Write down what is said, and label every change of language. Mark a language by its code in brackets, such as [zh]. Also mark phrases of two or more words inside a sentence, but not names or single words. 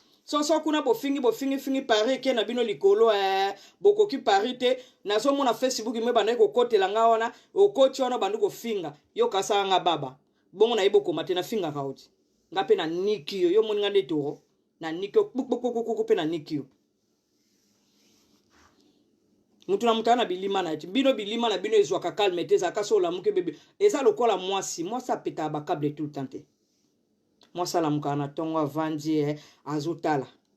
[ln] So, so, kuna bofingi, bofingi, fingi Paris, ke na bino likolo, eh, bokoki Paris te. Nazomona Facebook, me banaye kokotela nga wana, okoti wana, bandu kofinga. Yo kasa nga baba. Bongo na ye bokoma te, na finga ka oti. Nga pe na niki yo, yo moni nga nde toro. Na niki yo, kuk, kuk, kuk, kuk, kuk, pe na niki yo. Mutu na mutu ana bilima na ye. Bino bilima na bino ezwaka calme te, ezalaka so olamuki bebe. Eza lokola mwasi, mwasi apetaka ba câble [fr] tout le temps [ln] te. Mwasi alamukaka na ntongo avandi, eh, azotala.